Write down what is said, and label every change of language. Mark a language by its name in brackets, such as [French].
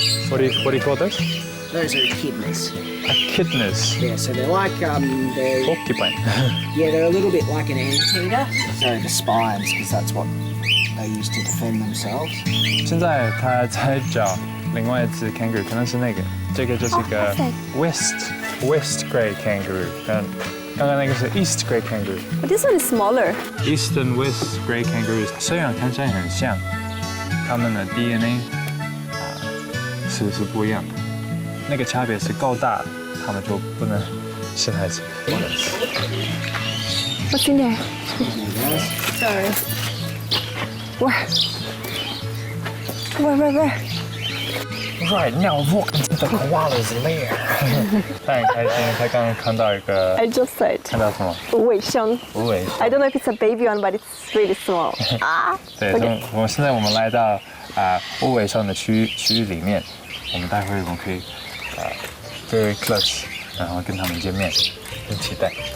[English] What do you call those? Those are echidnas. Echidnas. Yeah, so they're like they're Porcupine. yeah, they're a little bit like an anteater. So the spines, because that's what they use to defend themselves. [Chinese] 现在他在找另外一只 kangaroo， 可能是那个，这个就是一个 West grey kangaroo， 刚刚那个是 East grey kangaroo。 [English] But this one is smaller. East and West grey kangaroos [Chinese] 虽然看起来很像，它们的 DNA 是不一样的。那个差别是够大，它们就不能生孩子。 [English] What's in there? Sorry. Where? Right now, walk into the koala's lair. [Chinese] 他很开心，他刚刚看到一个 [English] I just said. [Chinese] 看到什么？无尾熊。无尾熊。 [English] I don't know if it's a baby one, but it's really small. [Chinese] 对，我们现在来到无尾熊的区域里面，待会我们可以 [English] very close， [Chinese] 然后跟他们见面，很期待。